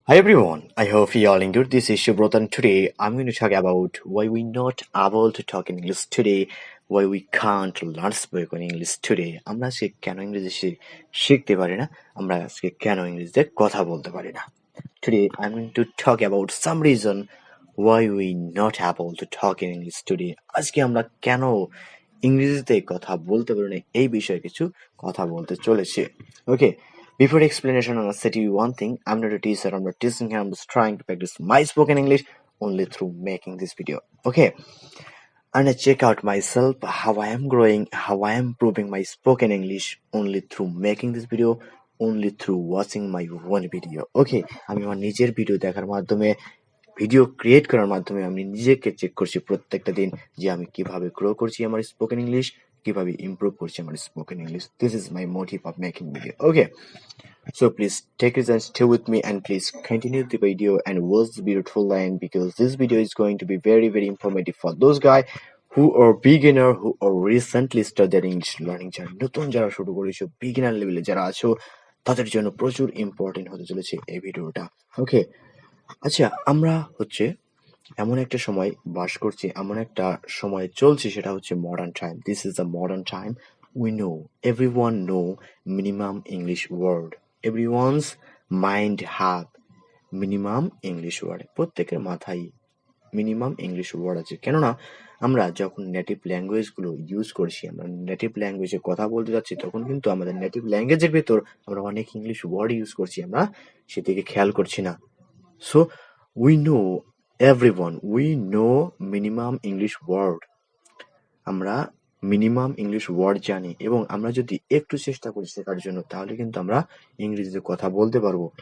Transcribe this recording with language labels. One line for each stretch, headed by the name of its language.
English: Hi everyone, I hope you all enjoyed this issue brought on today. I'm going to talk about why we not able to talk in English today, why we can't learn spoken English today.
Bangla: আমরা আজকে কেন ইংরেজি শিখতে পারি না, আমরা আজকে কেন ইংরেজিতে কথা বলতে পারি না.
English: Today I'm going to talk about some reason why we not able to talk in English today.
Bangla: আজকে আমরা কেন ইংরেজিতে কথা বলতে পারি না এই বিষয়ে কিছু কথা বলতে চলেছি.
English: Okay. Before explanation, I'm gonna say to you one thing. I'm not a teacher, I'm not teaching here, I'm just trying to practice my spoken English only through making this video. Okay. And I check out myself, how I am growing, how I am improving my spoken English only through making this video, only through watching my one video. Okay.
Bangla: আমি আমার নিজের video দেখার মাধ্যমে video create করার মাধ্যমে আমি নিজেকে check করছি প্রত্যেকটা দিন যে আমি কিভাবে গ্রো করছি আমার স্পোকেন ইংলিশ, কিভাবে ইমপ্রুভ করছি আমার spoken English.
English: This is my motive of making video. Okay, so please take it and stay with me and please continue the video and watch the video full line because this video is going to be very very informative for those guys who are beginner, who are recently started English learning journey.
Bangla: নতুন যারা শুরু করেছো, beginner লেভেলে যারা আছো, তাদের জন্য প্রচুর ইম্পর্টেন্ট হতে চলেছে এই ভিডিওটা. ওকে, আচ্ছা, আমরা হচ্ছে এমন একটা সময় বাস করছি, এমন একটা সময় চলছে, সেটা হচ্ছে modern time.
English: This is the modern time. We know, everyone know minimum English word. Everyone's mind have minimum English word.
Bangla: প্রত্যেকের মাথায় মিনিমাম ইংলিশ ওয়ার্ড আছে. কেননা আমরা যখন নেটিভ ল্যাঙ্গুয়েজগুলো ইউজ করছি, আমরা নেটিভ ল্যাঙ্গুয়েজে কথা বলতে যাচ্ছি, তখন কিন্তু আমাদের নেটিভ ল্যাঙ্গুয়েজের ভেতর আমরা অনেক ইংলিশ ওয়ার্ড ইউজ করছি, আমরা সেদিকে খেয়াল করছি না.
English: So we know everyone, we know minimum English word.
Bangla: আমরা মিনিমাম ইংলিশ ওয়ার্ড জানি এবং আমরা যদি একটু চেষ্টা করি শেখার জন্য, তাহলে কিন্তু আমরা ইংরেজিতে কথা বলতে পারবো.